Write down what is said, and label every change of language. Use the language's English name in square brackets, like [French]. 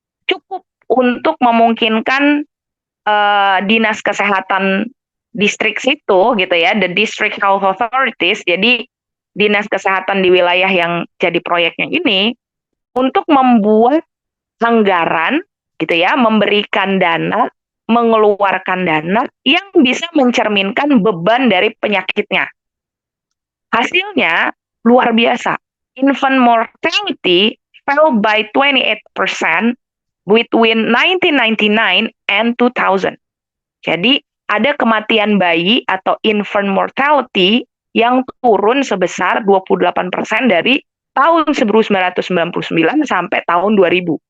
[Indonesian] cukup untuk memungkinkan dinas kesehatan distrik situ, gitu ya, [English] the district health authorities, [Indonesian] jadi dinas kesehatan di wilayah yang jadi proyeknya ini, untuk membuat anggaran, gitu ya, memberikan dana, mengeluarkan dana yang bisa mencerminkan beban dari penyakitnya. Hasilnya luar biasa. [English] Infant mortality fell by 28% between 1999 and 2000. [Indonesian] Jadi ada kematian bayi atau infant mortality yang turun sebesar 28% dari tahun 1999 sampai tahun 2000.